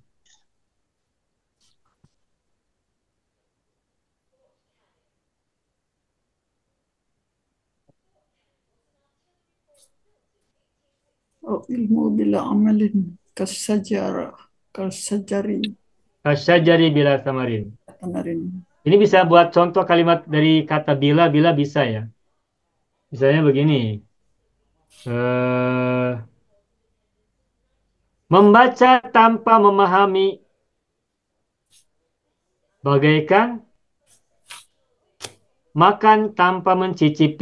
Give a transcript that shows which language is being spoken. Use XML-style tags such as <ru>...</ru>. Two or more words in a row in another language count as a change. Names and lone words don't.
<ar>Oh, علم بلا عمل كالشجر كالشجر بلا ثمر. tamarin.</ar> <id>Ini bisa buat contoh kalimat dari kata bila, bila bisa ya. Misalnya begini. Eh, membaca tanpa memahami bagaikan makan tanpa mencicipi.</id>